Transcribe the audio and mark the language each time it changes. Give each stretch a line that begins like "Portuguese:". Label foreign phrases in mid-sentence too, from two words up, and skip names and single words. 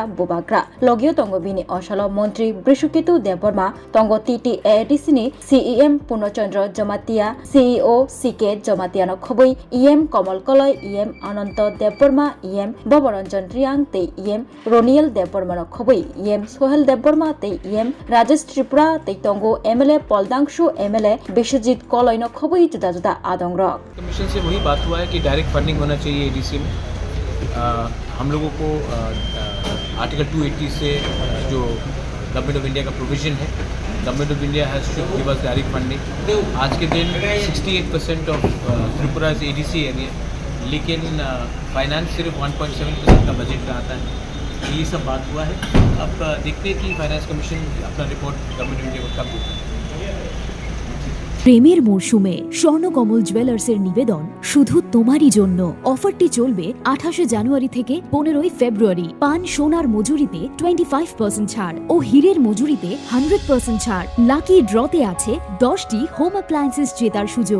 Kok Borok: बुबाग्रा लगियो तंगो बिनि अशाल मंत्री बृषकेतु देबबर्मा तंगो टीटीएडीसी सीईएम पूर्णचंद्र जमातिया सीईओ सीके जमातियानो खबै ईएम कमल कलय ईएम अनंत देबबर्मा ईएम बबरंजन रियांग ते ईएम रोनियल देबबर्मानो खबै ईएम सोहेल देबबर्मा ते ईएम राजेश त्रिपुरा ते तंगो एमएलए पलदांशु एमएलए विश्वजीत कलयनो खबै जुदा जुदा आदंगरक।
Hindi: कमीशन से वही बात हुआ है कि
English: direct funding
Hindi: होना चाहिए एडीसी में। हम लोगों को आर्टिकल 280 से जो
English: Government of India has to give us direct funding.
Hindi: आज के दिन 68%
English: of Tripura ADC area,
Hindi: लेकिन फाइनेंस सिर्फ 1.7% का बजट का आता है। ये सब बात हुआ है। अब देखते हैं कि फाइनेंस कमीशन अपना रिपोर्ट गवर्नमेंट ऑफ इंडिया को कब देता है।
Bangla: প্রেমের মরশুমে স্বর্ণকমল জুয়েলার্সের নিবেদন শুধু তোমারই জন্য। অফারটি চলবে 28 জানুয়ারি থেকে 15 ফেব্রুয়ারি। পান সোনার মজুরিতে 25% ছাড় ও হীরের মজুরিতে 100% ছাড়। লাকি ড্রতে আছে 10টি
English: home appliances
Bangla: জেতার সুযোগ।